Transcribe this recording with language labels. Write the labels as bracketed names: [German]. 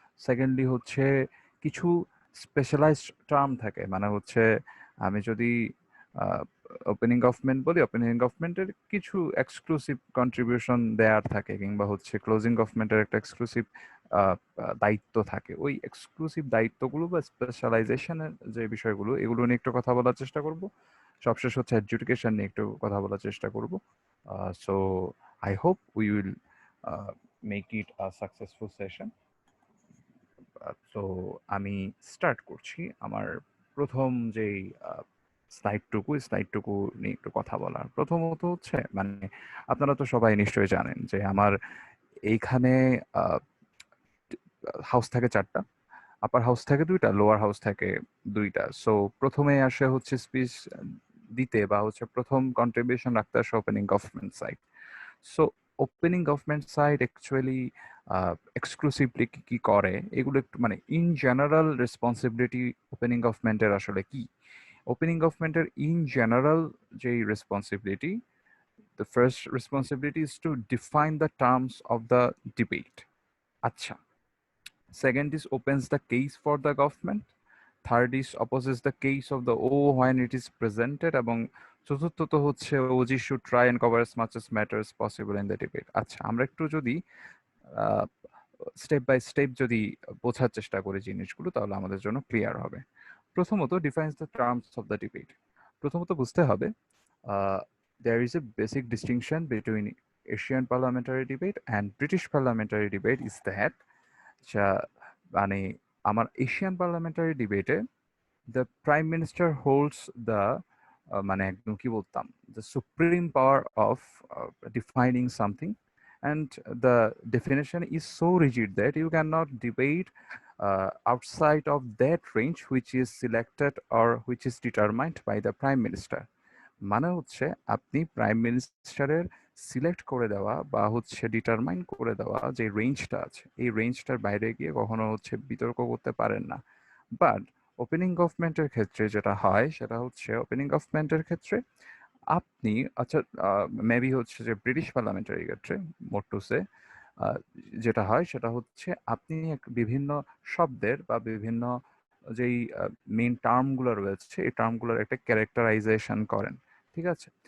[Bangla] Secondly হচ্ছে কিছু specialised term থাকে, মানে হচ্ছে আমি যদি ওপেনিং গভর্নমেন্ট বলি, ওপেনিং গভর্নমেন্টের কিছু এক্সক্লুসিভ কন্ট্রিবিউশন দেওয়ার থাকে, কিংবা হচ্ছে ক্লোজিং গভর্নমেন্টের একটা এক্সক্লুসিভ দায়িত্ব থাকে। ওই এক্সক্লুসিভ দায়িত্বগুলো বা স্পেশালাইজেশনের যে বিষয়গুলো, এগুলো নিয়ে একটু কথা বলার চেষ্টা করব। সবশেষ হচ্ছে এডুকেশন নিয়ে একটু কথা বলার চেষ্টা করব। So [English] I hope we will make it a successful session. [Bangla] তো আমি স্টার্ট করছি আমার প্রথম যেই স্লাইডটুকু নিয়ে একটু কথা বলার। প্রথমত হচ্ছে মানে আপনারা তো সবাই নিশ্চয়ই জানেন যে আমার এইখানে হাউস থাকে 4টা, আপার হাউস থাকে 2টা, লোয়ার হাউস থাকে 2টা। সো প্রথমে আসে হচ্ছে স্পিচ দিতে বা হচ্ছে প্রথম কন্ট্রিবিউশন রাখতে আসে opening government side. So opening government side actually exclusively কি করে, এগুলো একটু মানে ইন জেনারেল রেসপন্সিবিলিটি ওপেনিং গভর্নমেন্টের আসলে কি। [English] Opening গভর্নমেন্টের in general যেই responsibility, the first responsibility is to define the terms of the debate. [Bangla] আচ্ছা, [English] second is opens the case for the government, third is opposes the case of the O when it is presented, [Bangla] এবং চতুর্থত হচ্ছে [English] OG should try and cover as much as matters possible in the debate. [Bangla] আচ্ছা, আমরা একটু যদি step by step যদি বোঝার চেষ্টা করি জিনিসগুলো, তাহলে আমাদের জন্য ক্লিয়ার হবে। [English] প্রথমত, defines the terms of the debate. [Bangla] প্রথমত বুঝতে হবে [English] there is a basic distinction between Asian parliamentary debate and British parliamentary debate is that [Bangla] মানে আমার [English] Asian parliamentary ডিবেটে the prime minister holds the [Bangla] মানে একদম কি বলতাম, [English] The supreme power of defining something, and the definition is so rigid that you cannot debate outside of that range which is selected or which is determined by the prime minister. [Bangla] মানে হচ্ছে আপনি prime মিনিস্টারের select করে দেওয়া বা হচ্ছে determine করে দেওয়া যে রেঞ্জটা আছে, এই রেঞ্জটার বাইরে গিয়ে কখনো হচ্ছে বিতর্ক করতে পারেন না। বাট ওপেনিং গভর্নমেন্টের ক্ষেত্রে যেটা হয় সেটা হচ্ছে, ওপেনিং গভর্নমেন্টের ক্ষেত্রে আপনি, আচ্ছা, মেবি হচ্ছে যে ব্রিটিশ পার্লামেন্টারি ক্ষেত্রে মোর টু সে, যেটা হয় সেটা হচ্ছে আপনি বিভিন্ন শব্দের বা বিভিন্ন যেই মেইন টার্মগুলো রয়েছে এই টার্মগুলোর একটা ক্যারেক্টারাইজেশন করেন, ঠিক আছে?